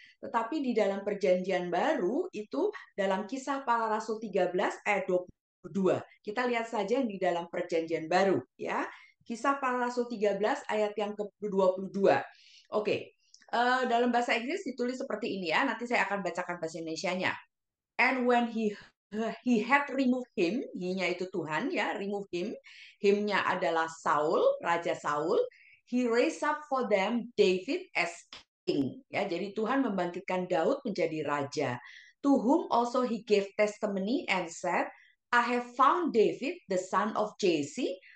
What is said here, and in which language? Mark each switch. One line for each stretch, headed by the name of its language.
Indonesian: Tetapi di dalam Perjanjian Baru itu dalam Kisah Para Rasul 13 ayat 22. Kita lihat saja yang di dalam Perjanjian Baru ya. Kisah Para Rasul 13 ayat yang ke-22. Oke. Dalam bahasa Inggris ditulis seperti ini ya. Nanti saya akan bacakan bahasa Indonesianya.
English: And when he had removed him, he-nya
Indonesian: itu Tuhan ya,
English: remove him.
Indonesian: Him-nya adalah Saul, Raja Saul.
English: He raised up for them David as king.
Indonesian: Ya, jadi Tuhan membangkitkan Daud menjadi raja.
English: To whom also he gave testimony and said, I have found David, the son of Jesse.